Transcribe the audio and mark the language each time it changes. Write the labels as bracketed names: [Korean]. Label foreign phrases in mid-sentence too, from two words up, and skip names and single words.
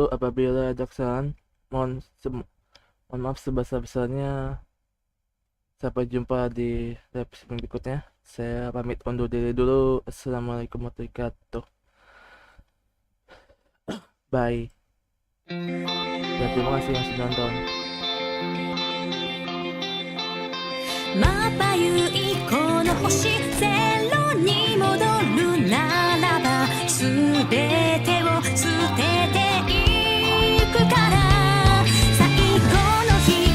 [Indonesian] Apabila ada kesalahan, mohon maaf sebesar-besarnya. Sampai jumpa di live stream berikutnya. Saya pamit undur diri dulu. [Arabic] السلام عليكم ورحمة الله وبركاته. [Indonesian] Bye. Dan terima kasih yang sudah nonton. [Japanese] まばゆいこの星ゼロに戻るならば全てを捨てていくから最後の日